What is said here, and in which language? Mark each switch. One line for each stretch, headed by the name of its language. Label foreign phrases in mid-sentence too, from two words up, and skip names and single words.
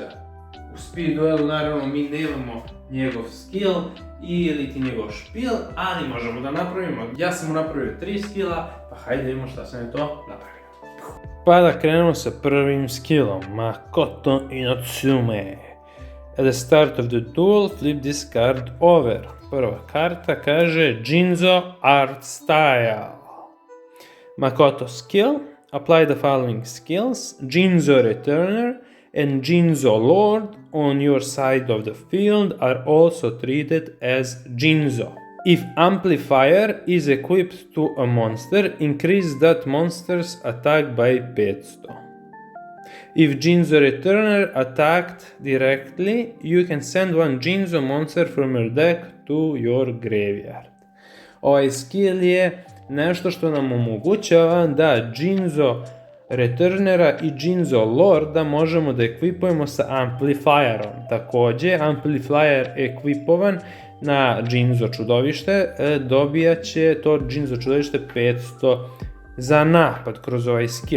Bosnian: U Speed Duelu naravno mi nemamo njegov skill ili ti njegov špil, ali možemo da napravimo. Ja sam mu napravio 3 skilla, pa hajde vidimo šta sam je to napravio. Pa da krenemo sa prvim skillom, Makoto Inotsume.
English: At the start of the duel, flip this card over.
Bosnian: Prva karta kaže Ginzo Art Style.
English: Makoto skill, apply the following skills, Ginzo Returner and Ginzo Lord on your side of the field are also treated as Ginzo. If Amplifier is equipped to a monster, increase that monster's attack by 500. If Ginzo Returner attacked directly, you can send one Ginzo monster from your deck to your graveyard.
Bosnian: Ovaj skill je nešto što nam omogućava da Ginzo Returnera i Ginzo Lorda možemo da ekvipujemo sa Amplifierom. Također, Amplifier ekvipovan na Ginzo čudovište dobijat će to Ginzo čudovište 500 za napad kroz ovaj skill.